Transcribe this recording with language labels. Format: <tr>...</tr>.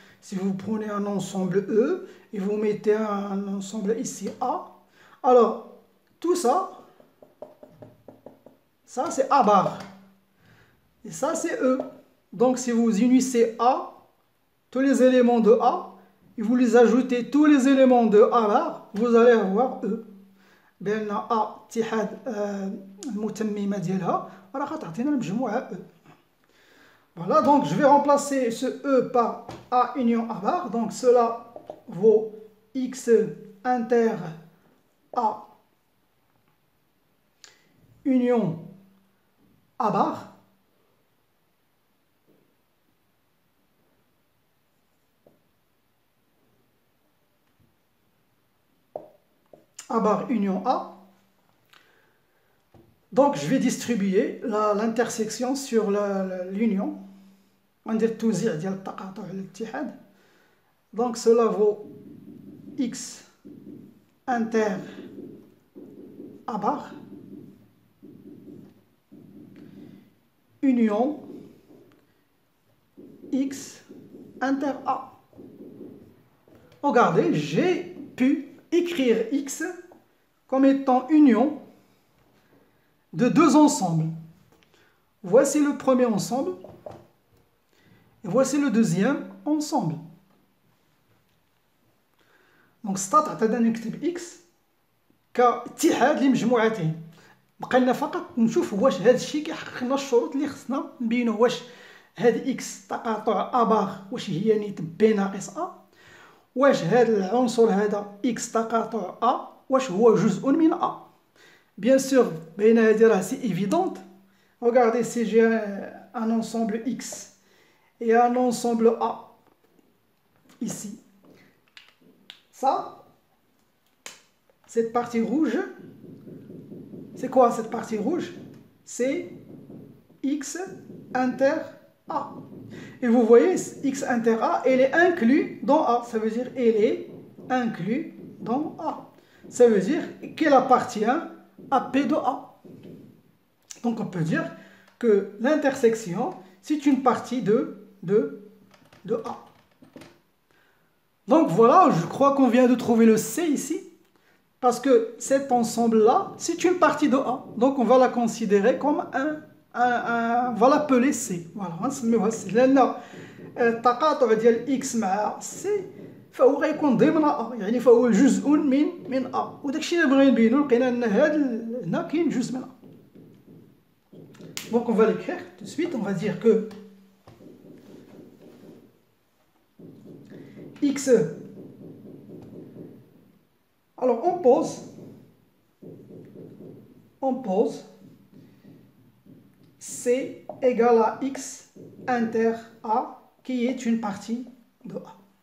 <fr>Si vous prenez un ensemble E et vous mettez un ensemble ici A, alors tout ça, ça c'est A bar. Et ça c'est E. Donc si vous unissez A, tous les éléments de A, et vous les ajoutez tous les éléments de A bar, vous allez avoir E.</fr> <ar>بأن A اتحاد المتممة ديالها راه غتعطينا المجموعة E.</ar> <fr>Voilà, donc je vais remplacer ce E par A union A bar. Donc cela vaut X inter A union A bar. A bar union A. Donc je vais distribuer l'intersection sur l'union. On dit</fr> <ar>التوزيع ديال التقاطع على الاتحاد.</ar> <fr>Donc cela vaut X inter A bar union X inter A. Regardez, j'ai pu écrire X comme étant union de deux ensembles. Voici le premier ensemble et voici le deuxième ensemble. Donc</fr> <ar>استطعت أن نكتب X كاتحاد لمجموعتين. بقى لنا فقط نشوف واش هذا الشيء كيحقق لنا الشروط اللي خصنا نبينوا واش هاد إكس تقاطع أ بار واش هي نيت بي ناقص أ، واش هاد العنصر هذا إكس تقاطع أ واش هو جزء من أ.</ar> <fr>Bien sûr, c'est évident. Regardez, si j'ai un ensemble X et un ensemble A ici, ça, cette partie rouge, c'est quoi cette partie rouge? C'est X inter A. Et vous voyez, X inter A, elle est inclus dans A. Ça veut dire elle est inclus dans A. Ça veut dire qu'elle appartient à P de A. Donc on peut dire que l'intersection, c'est une partie de A. Donc voilà, je crois qu'on vient de trouver le C ici, parce que cet ensemble-là, c'est une partie de A. Donc on va la considérer comme on va l'appeler C. Voilà,</fr> <ar>نسميوها</ar> <fr>C.</fr> <ar>لأن التقاطع ديال X مع C فهو غيكون ضمن A، يعني فهو جزء من A. وداك الشيء اللي بغينا نبينو لقينا أن هنا كاين جزء من A.</ar> <fr>Donc on va l'écrire tout de suite, on va dire que X, alors on pose C égale à X inter A qui est une partie de A.</fr>